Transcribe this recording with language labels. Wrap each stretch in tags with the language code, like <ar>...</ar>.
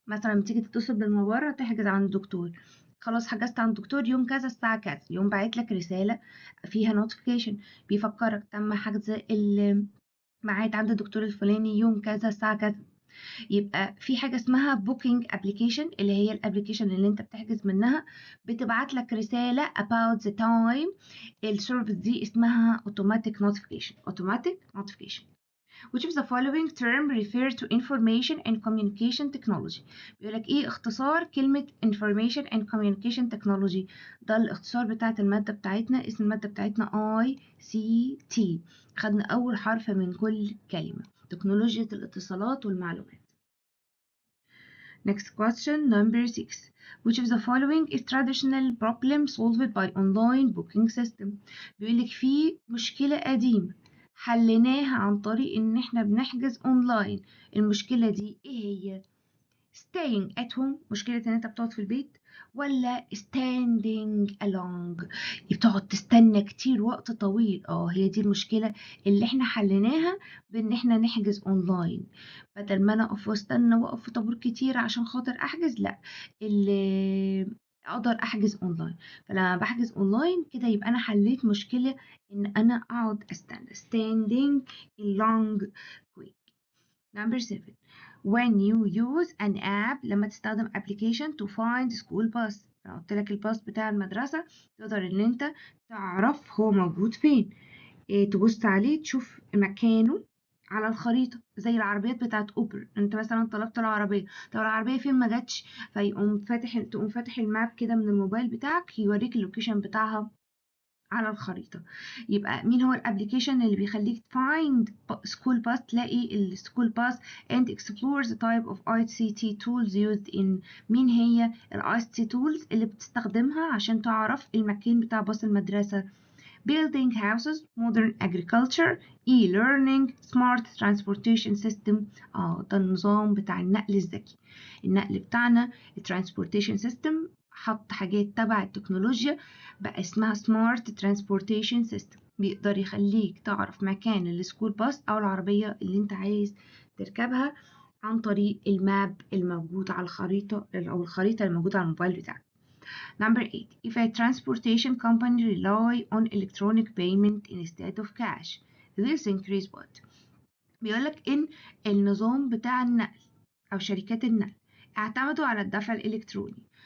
<ar>مثلا لما تيجي تتصل بالمباراة تحجز عند الدكتور، خلاص حجزت عند الدكتور يوم كذا الساعة كذا، يوم باعت لك رسالة فيها نوتيفيكيشن بيفكرك تم حجز الميعاد عند الدكتور الفلاني يوم كذا الساعة كذا. يبقى في حاجة اسمها بوكينج ابلكيشن، اللي هي الابلكيشن اللي انت بتحجز منها، بتبعت لك رسالة</ar> <en>about the time.</en> <ar>السيرفيس دي اسمها</ar> <en>automatic notification. automatic notification. Which of the following term refer to information and communication technology.</en> <ar>بيقول لك ايه اختصار كلمة</ar> <en>information and communication technology؟</en> <ar>ده الاختصار بتاعت المادة بتاعتنا. اسم المادة بتاعتنا ICT. خدنا أول حرف من كل كلمة: تكنولوجيا الاتصالات والمعلومات.</ar> <en>Next question, number 6. Which of the following is traditional problem solved by online booking system؟</en> <ar>بيقولك في مشكلة قديمة حليناها عن طريق ان احنا بنحجز اونلاين. المشكلة دي ايه هي؟</ar> <en>staying at home،</en> <ar>مشكلة ان انت بتقعد في البيت، ولا</ar> <en>standing along،</en> <ar>بتقعد تستنى كتير وقت طويل. هي دي المشكلة اللي احنا حليناها بان احنا نحجز اونلاين. بدل ما انا اقف واستنى واقف في طابور كتير عشان خاطر احجز، لا، اللي اقدر احجز اونلاين. فلما بحجز اونلاين كده يبقى انا حليت مشكلة ان انا اقعد استنى</ar> <en>standing long quick. Number 7. when you use an app</en> <ar>لما تستخدم</ar> <en>application to find school bus.</en> <ar>لو قلت لك الباص بتاع المدرسة تقدر ان انت تعرف هو موجود فين، تبص عليه تشوف مكانه على الخريطة زي العربيات بتاعت اوبر. انت مثلا طلبت العربية، لو العربية فين ما جاتش تقوم فاتح الماب كده من الموبايل بتاعك يوريك اللوكيشن بتاعها على الخريطة. يبقى مين هو الابليكيشن اللي بيخليك</ar> <en>find school bus،</en> <ar>تلاقي السكول باس</ar> <en>and explore the type of ICT tools used in.</en> <ar>مين هي ال ICT tools اللي بتستخدمها عشان تعرف المكان بتاع باص المدرسة؟</ar> <en>building houses, modern agriculture, e-learning, smart transportation system.</en> <ar>ده النظام بتاع النقل الذكي. النقل بتاعنا</ar> <en>transportation system</en> <ar>حط حاجات تبع التكنولوجيا بقى اسمها</ar> <en>smart transportation system،</en> <ar>بيقدر يخليك تعرف مكان السكول باص او العربية اللي انت عايز تركبها عن طريق الماب الموجود على الخريطة او الخريطة الموجودة على الموبايل بتاعك.</ar> <en>Number 8. If a transportation company rely on electronic payment instead of cash, this increase what؟</en> <ar>بيقولك إن النظام بتاع النقل أو شركات النقل اعتمدوا على الدفع الإلكتروني.</ar>